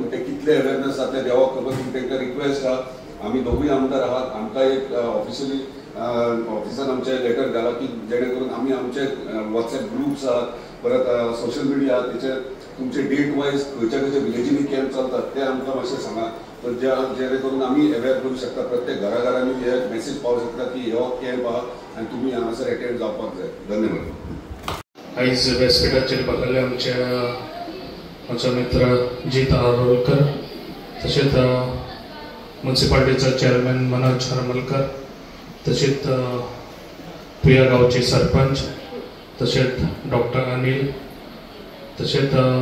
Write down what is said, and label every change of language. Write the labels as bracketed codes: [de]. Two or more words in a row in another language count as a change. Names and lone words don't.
[kok] ते कितले अवेअरनेस जातले देवाक खबर, पूण तांकां रिक्वेस्ट आहा, आमी दोगूय आमदार आहात, आमकां एक ऑफिशियली ऑफिसान आमचे लेटर घाला की जेणे करून आमी आमचे WhatsApp ग्रुप्स आहात, परत [en] social media [kok] आहात, तेचे तुमचे [en] date wise [kok] खंयच्या विलेजींनी कॅम्प चलतात ते आमकां मातशें सांगा, तर जेणे करून आमी अवेअर करूंक शकता, प्रत्येक घराघरांनी हे मेसेज पावूंक शकता की हो कॅम्प आहा आनी तुमी हांगासर अटेंड जावपाक जाय। धन्यवाद। आयज व्यासपीठाचेर बसलेल्या आमच्या माझा मित्र जीत आरोलकर, तसेच म्युन्सिपाल्टीचा चेअरमॅन मनोज हरमलकर, तसेच प्रिया गावचे सरपंच, तसेच डॉक्टर अनिल, तसेच